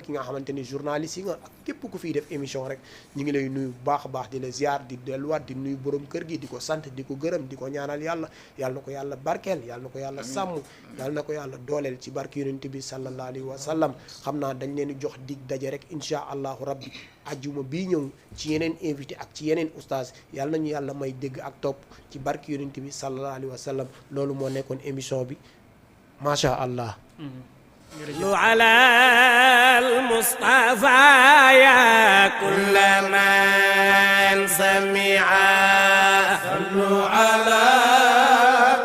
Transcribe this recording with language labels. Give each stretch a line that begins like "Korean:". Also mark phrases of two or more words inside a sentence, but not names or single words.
Wolof: xamante ni journaliste yi nga ak képp ku fiy def émission rek ñu ngi lay nuyu bu baax a baax di la ziar di delluwaat di nuyu borom kër gi di ko sant di ko gërëm di ko ñaanal yàlla yàlla na ko yàlla barkeel yàlla na ko yàlla sàmm yàlla na ko yàlla dooleel ci barke yonent bi
Arabic: صلى الله عليه وسلم
Wolof: xam naa dañ leen di jox dig daje rek
Arabic: إن شاء الله ربي
Wolof: ajjuma bii ñëw ci yeneen invité ak ci yeneen oustaz yàlla nañu yàlla may dégg ak topp ci barke yonent bi
Arabic: صلى الله عليه وسلم
Wolof: loolu moo nekkoon émission bi
Arabic: ما شاء الله. صلوا على المصطفى يا كل من سمع صلوا على